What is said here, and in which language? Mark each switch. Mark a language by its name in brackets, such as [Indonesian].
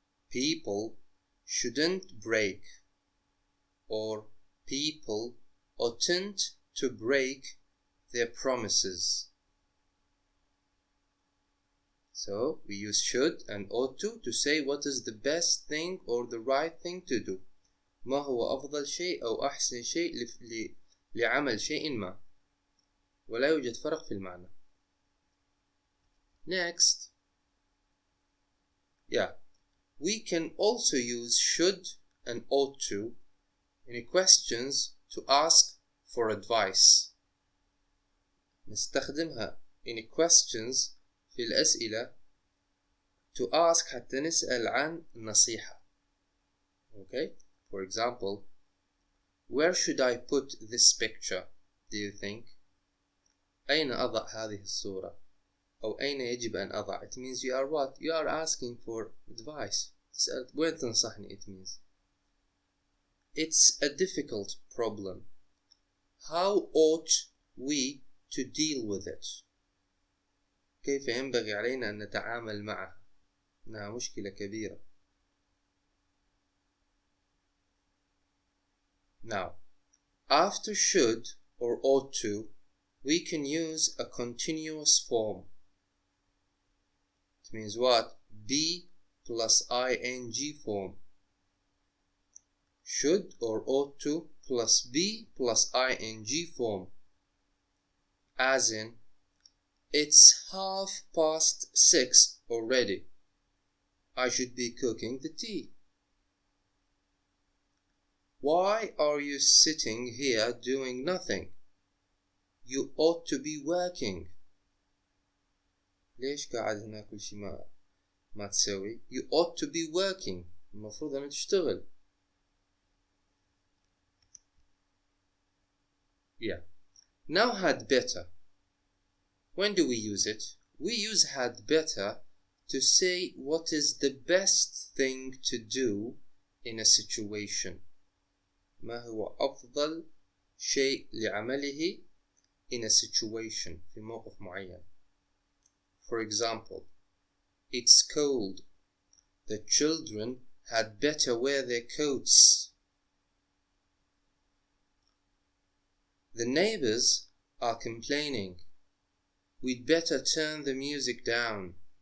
[English] People shouldn't break, or people oughtn't to break their promises. So we use should and ought to say what is the best thing or the right thing to do. [Arabic] ما هو أفضل شيء أو أحسن شيء لعمل شيء ما، ولا يوجد فرق في المعنى. [English] Next, we can also use should and ought to in questions to ask for advice. [Arabic] نستخدمها [English] in questions [Arabic] في الأسئلة [English] to ask [Arabic] حتى نسأل عن نصيحة. [English] Okay? For example, where should I put this picture, do you think? [Arabic] أين أضع هذه الصورة؟ أو أين يجب أن أضع? [English] It means you are what? You are asking for advice. [Arabic] وين تنصحني? [English] It means it's a difficult problem. How ought we to deal with it? [Arabic] كيف ينبغي علينا أن نتعامل معها؟ إنها مشكلة كبيرة. [English] Now, after should or ought to, we can use a continuous form. It means what? Be plus ing form. Should or ought to plus be plus ing form. As in, it's 6:30 already. I should be cooking the tea. Why are you sitting here doing nothing? You ought to be working. [Arabic] ليش قاعد هنا كل شيء ما تسوي؟ [English] You ought to be working. [Arabic] المفروض أن تشتغل. [English] Now had better. When do we use it? We use had better to say what is the best thing to do in a situation. [Arabic] ما هو أفضل شيء لعمله [English] in a situation [Arabic] في موقف معين. [English] For example, it's cold. The children had better wear their coats. The neighbors are complaining. We'd better turn the music down.